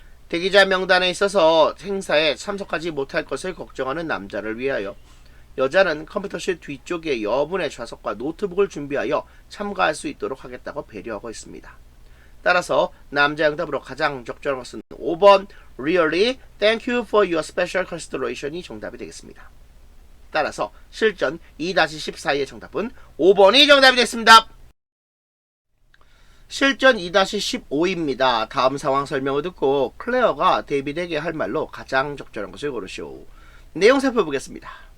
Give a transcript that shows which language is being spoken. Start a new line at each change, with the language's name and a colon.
Korean: 대기자 명단에 있어서 행사에 참석하지 못할 것을 걱정하는 남자를 위하여 여자는 컴퓨터실 뒤쪽에 여분의 좌석과 노트북을 준비하여 참가할 수 있도록 하겠다고 배려하고 있습니다. 따라서 남자 응답으로 가장 적절한 것은 5번
English: Really? Thank you for your special consideration이
Korean: 정답이 되겠습니다. 따라서 실전 2-14의 정답은 5번이 정답이 됐습니다. 실전 2-15입니다. 다음 상황 설명을 듣고 클레어가 데이빗에게 할 말로 가장 적절한 것을 고르시오. 내용 살펴보겠습니다.